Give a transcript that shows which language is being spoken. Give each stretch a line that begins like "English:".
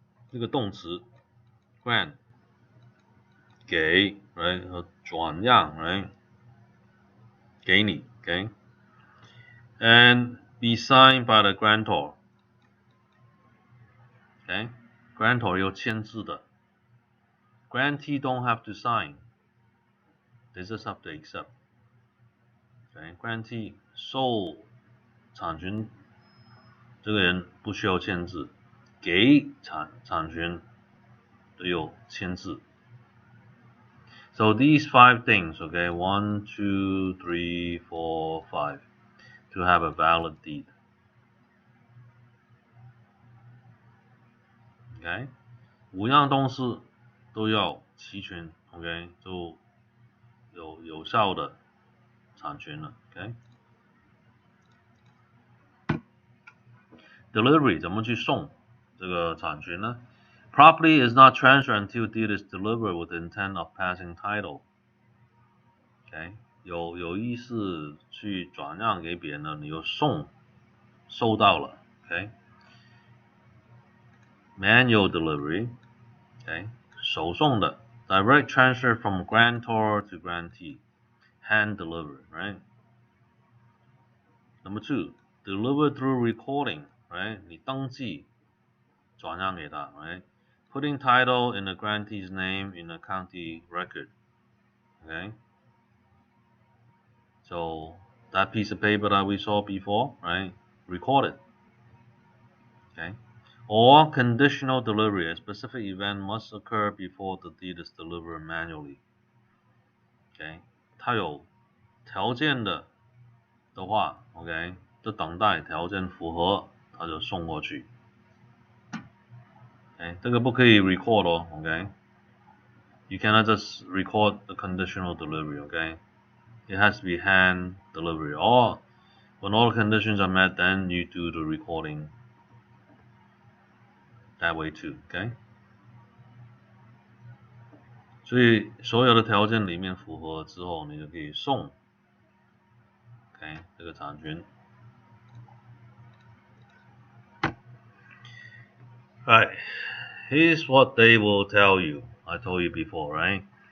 Chinese: 这个动词 grant 给 right 和转让 right 给你 okay
English: and be signed by the grantor. Okay, grantor
Chinese: 有签字的
English: grantee don't have to sign. They just have to accept.
Chinese: Okay, grantee 受产权这个人不需要签字，给产权都有签字。
English: So these 5 things, okay, 1, 2, 3, 4, 5, to have a valid deed.
Chinese: Okay, 5样东西都要齐全 ，OK， 就有效的产权了 ，OK。
English: Delivery
Chinese: 怎么去送这个产权呢
English: ？Property is not transferred until deed is delivered with the intent of passing title.
Chinese: OK， 有意思去转让给别人了，你又收到了 ，OK。Manual delivery， OK， 手送的 ，
English: direct transfer from grantor to grantee, hand delivered, right? Number 2, deliver through recording, right?
Chinese: 你登记转让给他 ，right?
English: Putting title in the grantee's name in the county record, okay? So that piece of paper that we saw before, right? Recorded, okay? Or conditional delivery, a specific event must occur before the deed is delivered manually.
Chinese: OK， 它有条件的话 ，OK， 就等待条件符合，它就送过去。 OK， 这个不可以 record 哦 ，OK。
English: You cannot just record the conditional delivery, okay? It has to be hand delivery. Or when all conditions are met, then you do the recording that way too, okay?
Chinese: 所以所有的条件里面符合之后，你就可以送 ，OK， 这个产权。
English: Right, here's what they will tell you. I told you before, right?